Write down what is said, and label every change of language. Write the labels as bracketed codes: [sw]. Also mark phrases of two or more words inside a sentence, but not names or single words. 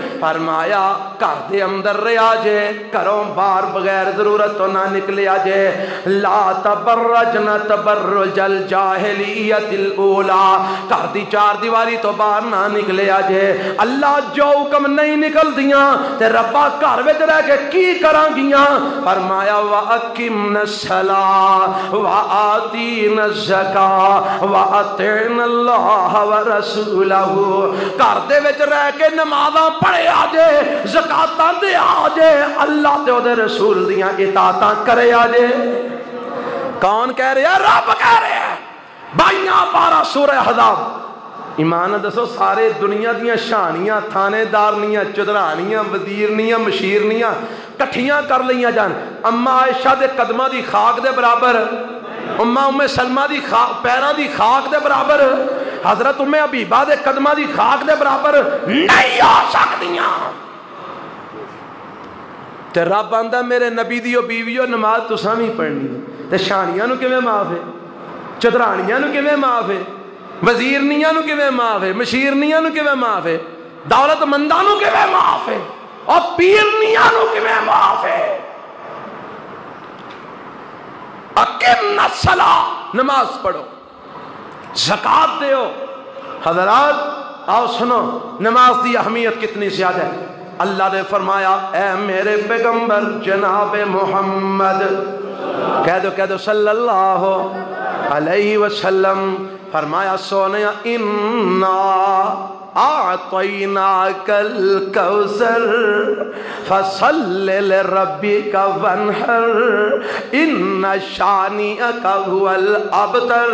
[pa] فرمایا گھر دے اندر رہا جے، گھروں باہر بغیر ضرورت توں نہ نکلیا جے. [ar] لا تبرجن تبرج الجاهلية الأولى, [pa] گھر دی 4 دیواری توں باہر نہ نکلیا جے. اللہ جو حکم نہیں نکل دیاں تے ربا گھر وچ رہ کے کی کراں گیاں. فرمایا [ar] وأقمن الصلاة وآتين [pa] گھر دے وچ رہ کے نمازاں پڑھے آجے، زکاتاں دے آجے، اللہ تے اوہدے رسول دیاں اطاعتاں کرے آجے. کون کہہ رہا اے؟ رب کہہ رہا اے. 22 پارہ سورہ احزاب۔ ایمان دسو سارے دنیا دیاں شانیاں تھانیدارنیاں چودھرانیاں وزیرنیاں مشیرنیاں کٹھیاں کر لیا جان، اماں عائشہ دے قدماں دی خاک دے برابر، اما ام سلمہ دی پیراں دی خاک دے برابر حضرت ام حبیبہ دے قدماں دی خاک دے برابر نہیں ہو سکدیاں۔ تے رب آندا میرے نبی دیو بیویو نماز تساں بھی پڑھنی تے شانیاں نو کیویں معاف ہے، چدرانیاں نو کیویں معاف ہے، وزیرنیاں نو کیویں معاف ہے، مشیرنیاں نو کیویں معاف ہے، دولت منداں نو کیویں معاف ہے، اور پیرنیاں نو کیویں معاف ہے۔ [ar] اقم الصلاۃ، [pa] نماز پڑھو، زکوٰۃ دیو۔ حضرات آؤ سنو نماز دی اہمیت کتنی زیادہ ہے۔ اللہ نے فرمایا اے میرے پیغمبر جناب محمد، کہہ دو [ar] صلی اللہ علیہ وسلم، [pa] فرمایا سونیا [ar] انا اعطیناک الکوثر فصل لربک وانحر ان شانئک هو الابتر۔